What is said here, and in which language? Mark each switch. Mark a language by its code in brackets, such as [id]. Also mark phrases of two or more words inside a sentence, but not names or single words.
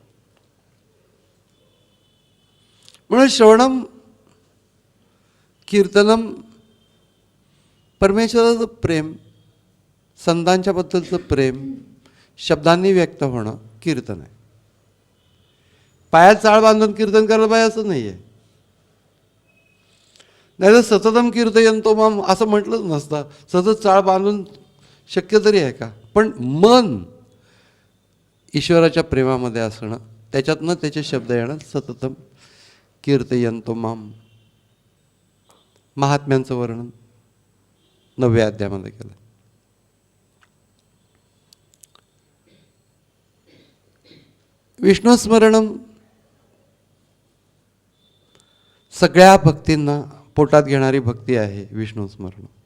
[mr] म्हणून [sa] श्रवणम, कीर्तनम, [mr] परमेश्वराचं प्रेम, संतांच्या बद्दलचं प्रेम शब्दांनी व्यक्त होणं कीर्तन आहे. पायात चाळ बांधून कीर्तन करायला पाहिजे असं नाही आहे. नाही तर [sa] सततम कीर्तयंतो माम [mr] असं म्हटलंच नसतं. सतत चाळ बांधून शक्य तरी आहे का? पण मन ईश्वराच्या प्रेमामध्ये असणं, त्याच्यातनं त्याचे शब्द येणं, [sa] सततम कीर्तयंतो माम. [mr] महात्म्यांचं वर्णन 9व्या अध्यायामध्ये केलं. विष्णुस्मरणम सगळ्या भक्तींना पोटात घेणारी भक्ती आहे विष्णुस्मरण.